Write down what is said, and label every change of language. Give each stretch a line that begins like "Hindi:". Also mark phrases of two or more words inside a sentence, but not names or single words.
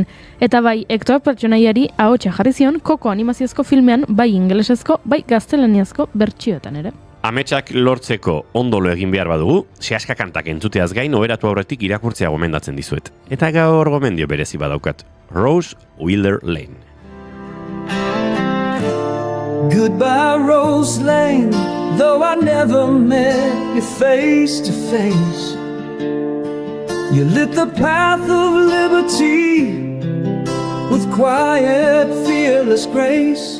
Basque: Eta bai, Hector pertsonaiari ahotsa jarri zion Koko animaziozko filmean bai ingelesezko, bai gaztelaniazko bertsioetan ere. Ametsak lortzeko ondolo egin behar badugu, sehaska kantak entzuteaz gain oberatu aurretik irakurtzea gomendatzen dizuet. Eta gaur gomendio berezi badaukat. Rose Wheeler Lane.
English: Goodbye, Rose Lane, though I never met you face to face. You lit the path of liberty with quiet, fearless grace.